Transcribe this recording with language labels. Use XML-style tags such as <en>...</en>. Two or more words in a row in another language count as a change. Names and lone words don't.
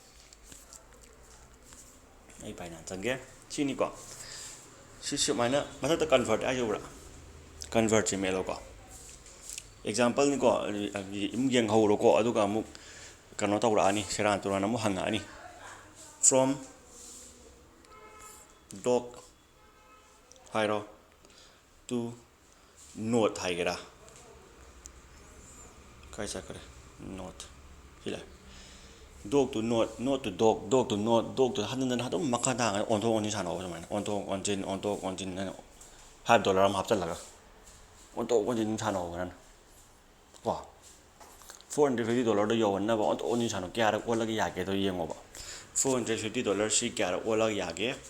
<mni>ꯑꯩ Binance ꯆꯪꯒꯦ ꯁꯤꯅꯤꯀꯣ ꯁꯤ ꯁꯨꯃꯥꯏꯅ ꯃꯊꯛꯇ ꯀꯟꯚꯔꯠ ꯍꯥꯏꯖꯧꯕ꯭ꯔꯥ ꯀꯟꯚꯔꯠꯁꯤ ꯃꯦꯜꯂꯣꯀꯣ ꯑꯦꯛꯖꯥꯝꯄꯜꯅꯤꯀꯣ ꯑꯃꯨꯛ ꯌꯦꯡꯍꯧꯔꯣꯀꯣ ꯑꯗꯨꯒ ꯑꯃꯨꯛ ꯀꯩꯅꯣ ꯇꯧꯔꯛꯑꯅꯤ ꯁꯦꯔꯥꯟ ꯇꯨꯔꯥꯟ ꯑꯃꯨꯛ ꯍꯪꯉꯛꯑꯅꯤ from dog ꯍꯥꯏꯔꯣ</mni> <en>to note</en> <mni>ꯍꯥꯏꯒꯦꯔꯥ ꯀꯥꯏ ꯆꯠꯈ꯭ꯔꯦ note ꯁꯤ ꯂꯥꯛꯑꯦ</mni> <en>dog to note note to dog dog to</en> <mni>note dog to ꯍꯟꯖꯤꯟ ꯑꯗꯨꯝ ꯃꯈꯥ ꯇꯥꯅ ꯑꯣꯟꯊꯣꯛ ꯑꯣꯟꯁꯤꯟ ꯁꯥꯟꯅꯧ ꯁꯨꯃꯥꯏꯅ ꯑꯣꯟꯊꯣꯛ ꯑꯣꯟꯁꯤꯟ $5 ꯑꯃ ꯍꯥꯞꯆꯤꯜꯂꯒ ꯑꯣꯟꯊꯣꯛ ꯑꯣꯟꯁꯤꯟ ꯁꯥꯟꯅꯧꯕ ꯅꯪ ꯀꯣ $450 ꯌꯧꯍꯟꯅꯕ ꯑꯣꯟꯊꯣꯛ ꯑꯣꯟꯁꯤꯟ ꯁꯥꯟꯅꯧ ꯀꯌꯥꯔꯛ ꯑꯣꯜꯂꯒ ꯌꯥꯒꯦꯗꯣ ꯌꯦꯡꯉꯣꯕ $450 ꯁꯤ ꯀꯌꯥꯔꯛ ꯑꯣꯜꯂꯒ ꯌꯥꯒꯦ</mni>